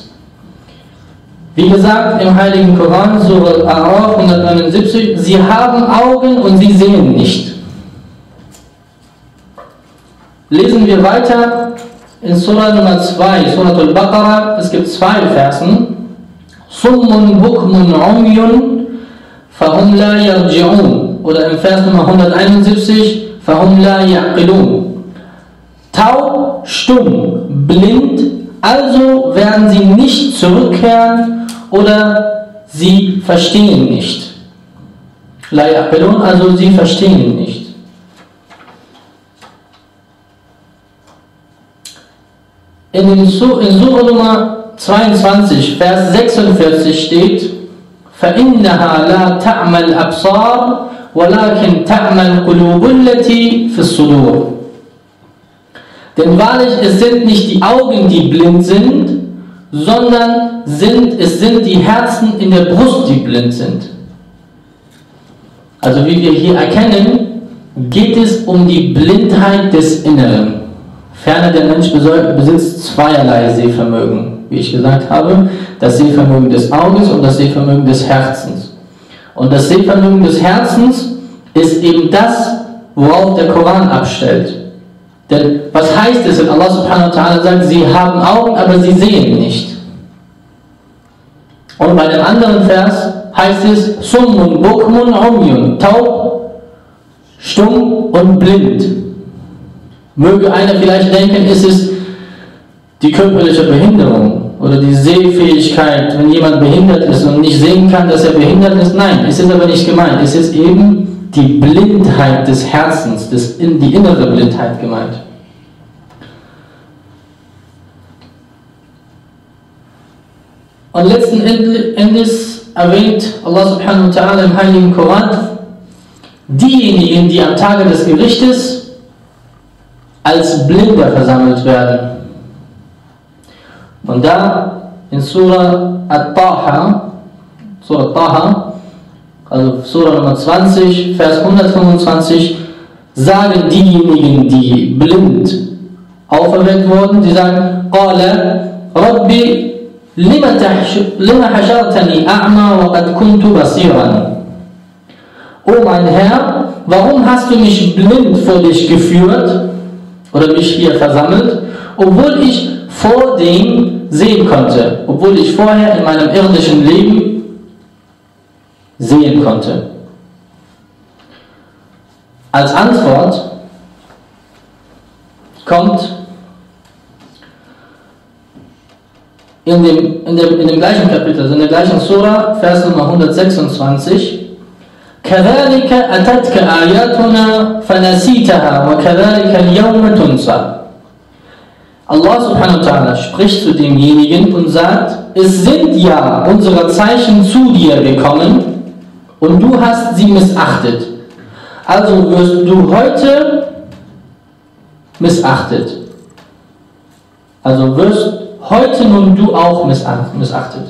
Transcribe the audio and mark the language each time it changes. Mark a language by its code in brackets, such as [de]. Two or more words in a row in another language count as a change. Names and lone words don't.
[de] Wie gesagt, im heiligen Koran, Surah Al-A'raf 179, sie haben Augen und sie sehen nicht. Lesen wir weiter in Surah Nummer 2, Surah Al-Baqarah, es gibt zwei Versen. [ar] صم بكم عمي فهم لا يرجعون. [de] Oder im Vers Nummer 171, [ar] فهم لا يعقلون. [de] Taub, stumm, blind, also werden sie nicht zurückkehren oder sie verstehen nicht. [ar] لا يعقلون, [de] also sie verstehen nicht. In Surah Nummer 22, Vers 46 steht: [ar] فَإِنَّهَا لَا تَعْمَى الْأَبْصَارُ وَلَكِنْ تَعْمَى الْقُلُوبُ الَّتِي فِي الصُّدُورِ. [de] Denn wahrlich, es sind nicht die Augen, die blind sind, sondern es sind die Herzen in der Brust, die blind sind. Also wie wir hier erkennen, geht es um die Blindheit des Inneren. Ferner der Mensch besitzt zweierlei Sehvermögen, wie ich gesagt habe, das Sehvermögen des Auges und das Sehvermögen des Herzens. Und das Sehvermögen des Herzens ist eben das, worauf der Koran abstellt. Denn was heißt es, wenn Allah [ar] سبحانه وتعالى [de] sagt, sie haben Augen, aber sie sehen nicht? Und bei dem anderen Vers heißt es, [ar] صم بكم عمي, [de] taub, stumm und blind. Möge einer vielleicht denken, ist es die körperliche Behinderung oder die Sehfähigkeit, wenn jemand behindert ist und nicht sehen kann, dass er behindert ist. Nein, es ist aber nicht gemeint. Es ist eben die Blindheit des Herzens, die innere Blindheit gemeint. Und letzten Endes erwähnt Allah [ar] سبحانه وتعالى [de] im Heiligen Koran, diejenigen, die am Tage des Gerichtes als Blinder versammelt werden. Und da in Surah Taha, also Surah Nummer 20, Vers 125, sagen diejenigen, die blind auferweckt wurden, die sagen, [ar] قال رب لم حشرتني أعمى وقد كنت بصيرا. [de] O mein Herr, warum hast du mich blind vor dich geführt oder mich hier versammelt, obwohl ich vor dem sehen konnte, obwohl ich vorher in meinem irdischen Leben sehen konnte? Als Antwort kommt in dem gleichen Kapitel, also in der gleichen Surah, Vers Nummer 126, [ar] كَذَلِكَ أَتَتْكَ آيَاتُنَا فَنَسِيتَهَا وَكَذَلِكَ الْيَوْمَ تُنْسَى. [de] Allah [ar] سبحانه وتعالى [de] spricht zu demjenigen und sagt, es sind ja unsere Zeichen zu dir gekommen und du hast sie missachtet. Also wirst du heute missachtet. Also wirst heute nun du auch missachtet.